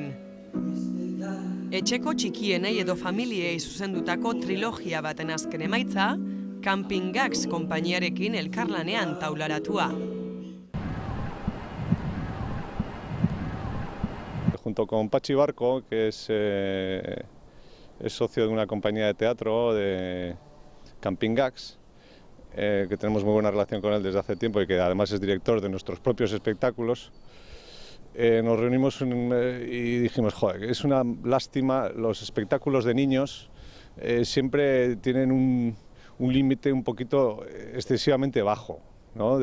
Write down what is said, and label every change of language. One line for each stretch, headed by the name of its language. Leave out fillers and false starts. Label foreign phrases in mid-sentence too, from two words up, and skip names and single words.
Basque: Etxeko txikienei edo familiei zuzendutako trilogia baten azken emaitza, Camping Gags konpainiarekin elkarlanean taularatua.
Spanish: Junto con Pachi Barco, que es socio de una compañía de teatro de Camping Gags, que tenemos muy buena relación con él desde hace tiempo y que además es director de nuestros propios espectáculos, nos reunimos y dijimos, joder, es una lástima, los espectáculos de niños siempre tienen un límite un poquito excesivamente bajo, ¿no?